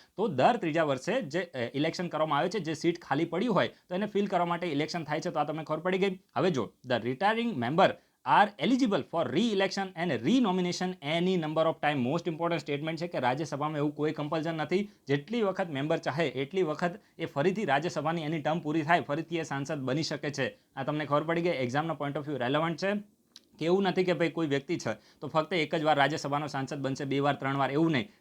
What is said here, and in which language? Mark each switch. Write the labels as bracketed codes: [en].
[gu] તો દર ત્રીજા વર્ષે જે ઇલેક્શન કરવામાં આવે છે, જે સીટ ખાલી પડી હોય તો એને ફિલ કરવા માટે ઇલેક્શન થાય છે. તો આ તમને ખબર પડી ગઈ. હવે જો [en] The retiring member are eligible for re-election and re-nomination any number of time. Most important statement [gu] છે કે રાજ્યસભામાં એવું કોઈ કમ્પલ્સન નથી. જેટલી વખત મેમ્બર ચાહે એટલી વખત એ ફરીથી રાજ્યસભાની એની ટર્મ પૂરી થાય ફરીથી એ સાંસદ બની શકે છે. આ તમને ખબર પડી ગઈ. એક્ઝામના પોઈન્ટ ઓફ વ્યૂ રેલેવન્ટ છે. કે એવું નથી કે ભાઈ કોઈ વ્યક્તિ છે તો ફક્ત એક જ વાર રાજ્યસભાનો સાંસદ બનશે, 2 વાર 3 વાર, એવું નહીં.